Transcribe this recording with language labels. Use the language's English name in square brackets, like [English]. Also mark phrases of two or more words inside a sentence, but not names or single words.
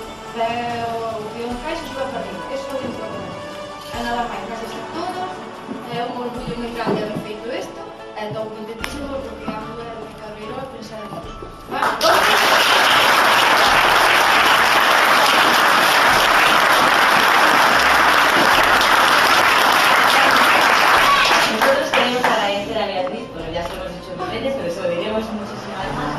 [Galician] o encaixe súa familia, eso é o importante. E nada máis, gracias a todos, é un orgullo moi grande haber feito isto, e estou contentísimo porque a muller de Cabreiró pensar en todos. [Spanish] Nosotros queremos agradecer a Beatriz, bueno, ya se lo hemos dicho mil veces, pero se lo diremos muchísimas más.